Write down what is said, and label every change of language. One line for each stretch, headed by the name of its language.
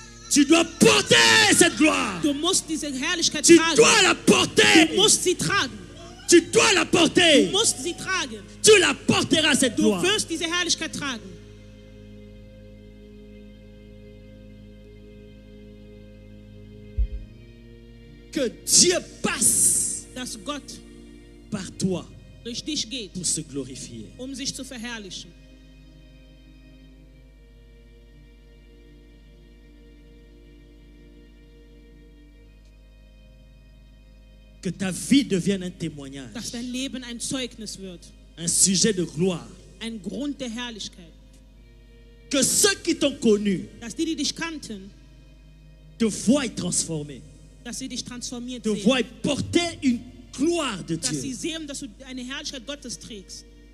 French: Tu dois porter cette gloire.
German: Du musst diese Herrlichkeit
French: Tu
German: tragen.
French: dois la porter.
German: Du musst sie tragen.
French: Tu dois la porter.
German: Du musst sie tragen.
French: Tu la porteras cette
German: Du
French: gloire.
German: wirst diese Herrlichkeit tragen.
French: Que Dieu passe
German: Dass Gott
French: par toi
German: durch dich geht,
French: pour se glorifier.
German: sich zu verherrlichen.
French: Que ta vie devienne un témoignage,
German: Dass dein Leben ein Zeugnis wird.
French: un sujet de gloire.
German: Ein Grund der Herrlichkeit.
French: Que ceux qui t'ont connu
German: Dass die dich kannten,
French: te voient transformé,
German: dass sie dich transformiert
French: te
German: sehen.
French: voient porter une gloire de
German: Dass sie
French: Dieu.
German: sehen, dass du eine Herrlichkeit Gottes trägst.